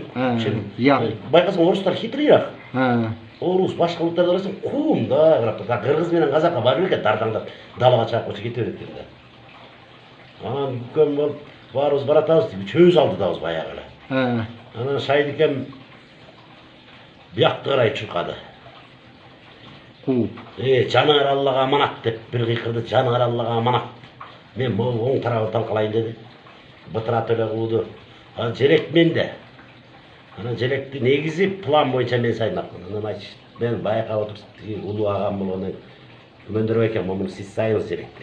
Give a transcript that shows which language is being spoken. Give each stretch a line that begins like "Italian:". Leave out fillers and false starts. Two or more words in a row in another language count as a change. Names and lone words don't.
Kyrgyz: Байкасаң орустар хитрыйраак. Орус башка улуттарда карасаң кум да, кыргыз менен казакка барып экен дардаңдап далага чыгып койчу кете берет экен да. Анан үкөм болуп баарыбыз баратабыз деп үчөөбүз алдыдабыз баягы эле. Анан Шайдикем биякты карай чуркады. Кууп.
Kazakh: Жаныңар Аллаға аманат деп бір қиқырды, жаныңар Аллаға аманат. Мен оң тарабы талқылайын деді. Бытыра төле қуды. Желек менде. Ана желекті негізі план бойынша мен саймақпын. Анан айтшы, мен байқап отырып, ұлы ағам болғаннан Күмөндөр байке, мұны сіз сайыңыз желекті.